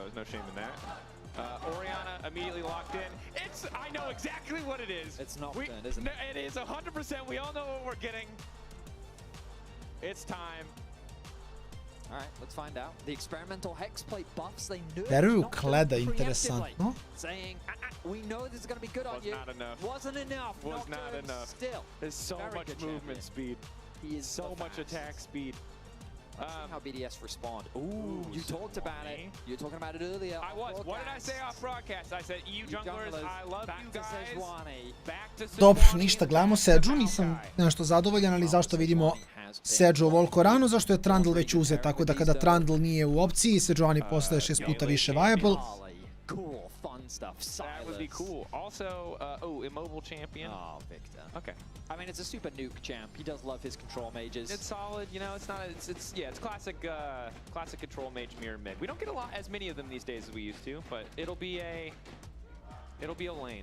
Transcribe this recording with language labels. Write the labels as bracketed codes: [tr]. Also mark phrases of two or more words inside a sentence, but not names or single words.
[en] There's no shame in that. Oriana immediately locked in. I know exactly what it is. It's not done, isn't it? It is 100%. We all know what we're getting. It's time. All right, let's find out. The experimental hexplate buffs, they knew it. [sr] Veruju Kleda, interesantno. [en] Saying, we know this is going to be good on you. Not enough. Wasn't enough. Was not enough. Still. There's so much movement speed. He is so much attack speed. Let's see how BDS respond. Ooh, you talked about it. You were talking about it earlier. I was. What did I say off broadcast? I said, EU junglers, I love you guys. Back to Sejuani. [sr] Dobro, ništa, gledamo Seju, nisam nešto zadovoljan, ali zašto vidimo Seju ovoliko rano, zašto je Trundle već uzet, tako da kada Trundle nije u opciji, Sejuani postaje 6 puta više viable. [en] Cool, fun stuff. That would be cool. Also, immobile champion. Oh, Victor. Okay. I mean, it's a super Nuke champ. He does love his control mages. It's solid, you know. It's not. It's classic, classic control mage mirror mid. We don't get as many of them these days as we used to, but it'll be a lane.